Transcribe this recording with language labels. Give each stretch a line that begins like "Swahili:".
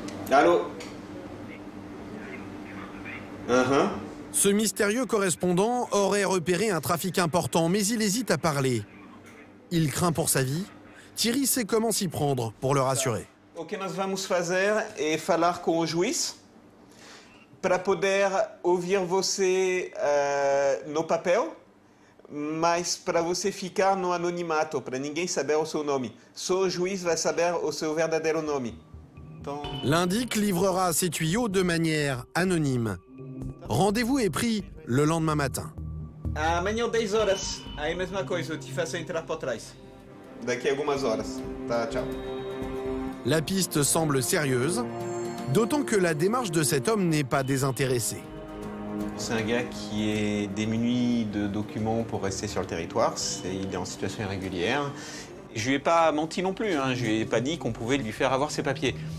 French: Allô? Ce mystérieux correspondant aurait repéré un trafic important, mais il hésite à parler. Il craint pour sa vie. Thierry sait comment s'y prendre pour le rassurer.
Portuguese: O que nós vamos fazer é falar com o juiz para poder ouvir você no papel, mas para você ficar no anonimato, para ninguém saber o seu nome. Só o juiz vai saber o seu verdadeiro nome. Então...
French: L'indic livrera ses tuyaux de manière anonyme. Rendez-vous est pris le lendemain matin.
Portuguese: Amanhã 10 horas, aí mesma coisa, eu te faço entrar por trás. Daqui a algumas horas. Tá, tchau.
French: La piste semble sérieuse, d'autant que la démarche de cet homme n'est pas désintéressée. C'est un gars qui est démuni de documents pour rester sur le territoire. Il est en situation irrégulière. Je lui ai pas menti non plus, hein. Je lui ai pas dit qu'on pouvait lui faire avoir ses papiers.